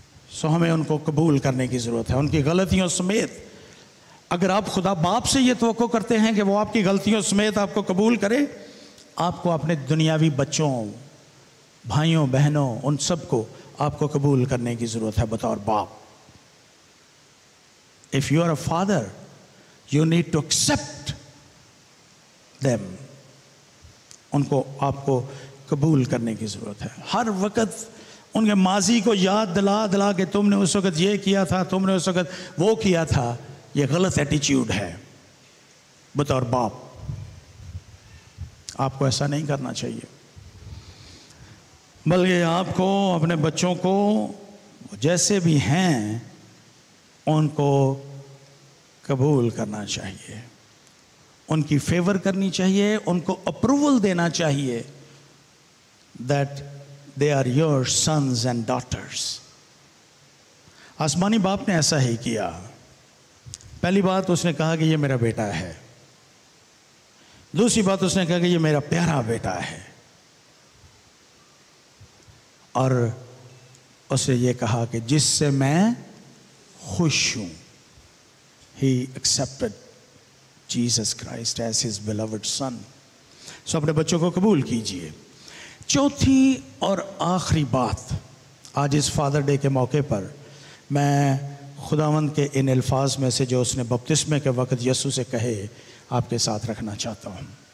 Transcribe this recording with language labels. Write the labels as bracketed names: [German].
[Urdu] سو ہمیں ان کو قبول کرنے کی ضرورت ہے, ان کی غلطیوں سمیت. اگر آپ خدا باپ سے یہ توقع کرتے ہیں کہ وہ آپ کی غلطیوں سمیت آپ کو قبول کرے, آپ کو اپنے دنیاوی بچوں, بھائیوں بہنوں, ان سب کو آپ کو قبول کرنے کی ضرورت ہے بطور باپ. [English] If you are a father, you need to accept them. [Urdu] ان کو آپ کو قبول کرنے کی ضرورت ہے. ہر وقت ان کے ماضی کو یاد دلا کے تم نے اس وقت یہ کیا تھا, تم نے اس وقت وہ کیا تھا, یہ غلط ایٹیچیوڈ ہے بطور باپ. آپ کو ایسا نہیں کرنا چاہیے, بلکہ آپ کو اپنے بچوں کو جیسے بھی ہیں ان کو قبول کرنا چاہیے, ان کی فیور کرنی چاہیے, ان کو اپروول دینا چاہیے [English] that they are your sons and daughters. [Urdu] آسمانی باپ نے ایسا ہی کیا. پہلی بات اس نے کہا کہ یہ میرا بیٹا ہے. دوسری بات اس نے کہا کہ یہ میرا پیارا بیٹا ہے. اور اسے یہ کہا کہ جس سے میں خوش ہوں. [English] He accepted Jesus Christ as his beloved son. [Urdu] سو اپنے بچوں کو قبول کیجئے. چوتھی اور آخری بات آج اس فادر ڈے کے موقع پر میں خداوند کے ان الفاظ میں سے جو اس نے بپتسمے کے وقت یسوع سے کہے آپ کے ساتھ رکھنا چاہتا ہوں.